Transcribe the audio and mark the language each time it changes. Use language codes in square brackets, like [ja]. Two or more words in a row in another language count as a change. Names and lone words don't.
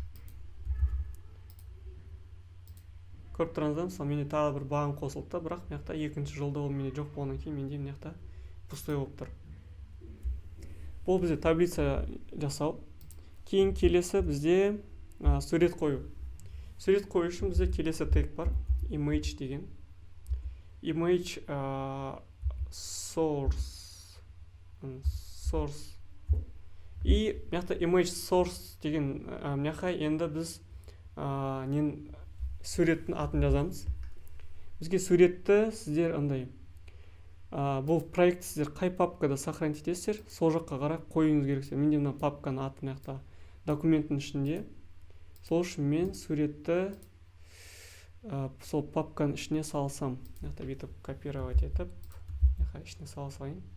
[kk] Көріп тұрғаныңызда, мысалы менде тағы бір баған қосылды, бірақ мына жақта екінші жолда ол менде жоқ болғаннан кейін менде мына жақта пустой болып тұр. Бұл бізде таблица жасау. Кейін келесі бізде сурет қою. Сурет қою үшін бізде келесі тег бар. Image деген. [en] Image source. [kk] И мына [en] image source [kk] деген мына енді біз суреттің атын жазамыз. Бізге суретті сіздер андай бұл проект сіздер қай папкада сохранить етесіздер, сол жаққа қарай қоюыңыз керексіздер. Менде мына папканы аты мына жақта документтің ішінде. Сол үшін мен суретті сол папканың ішіне салсам, мына жақта бүйтіп копировать етіп, мына ішіне сала салайын.